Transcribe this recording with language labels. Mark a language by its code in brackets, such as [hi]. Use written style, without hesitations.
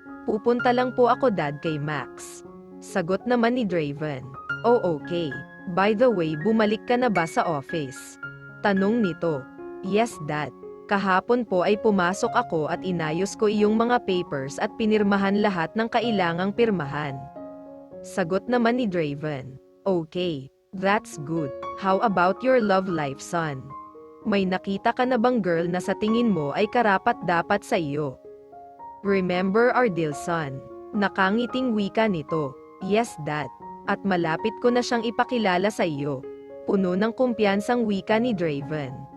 [tl] Pupunta lang po ako dad kay Max. Sagot naman ni Draven. Oh okay. [en] By the way [tl] bumalik ka na ba sa office? Tanong nito. [en] Yes dad. [tl] Kahapon po ay pumasok ako at inayos ko iyong mga papers at pinirmahan lahat ng kailangang pirmahan. Sagot naman ni Draven. [en] Okay. That's good. How about your love life son? [tl] May nakita ka na bang girl na sa tingin mo ay karapat-dapat sa iyo? [en] Remember our deal son. [tl] Nakangiting wika nito. [en] Yes, Dad. [tl] At malapit ko na siyang ipakilala sa iyo. Puno ng kumpiyansang wika ni Draven.